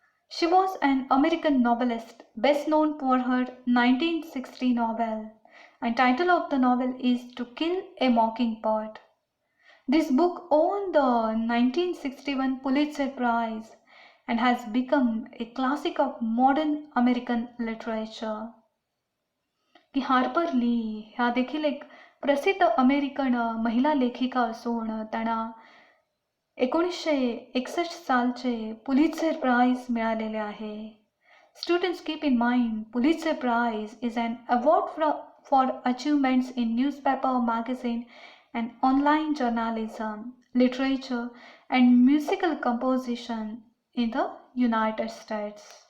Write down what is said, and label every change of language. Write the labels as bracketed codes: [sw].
[en] She was an American novelist, best known for her 1960 novel, and title of the novel is To Kill a Mockingbird. This book won the 1961 Pulitzer Prize and has become a classic of modern American literature. [mr] की Harper ली ह्या देखील एक प्रसिद्ध American महिला लेखिका असून त्यांना 1961 सालचे पुलित्झर प्राइज मिळालेले आहे. [en] Students keep in mind, Pulitzer Prize is an award for achievements in newspaper, magazine and online journalism, literature and musical composition in the United States.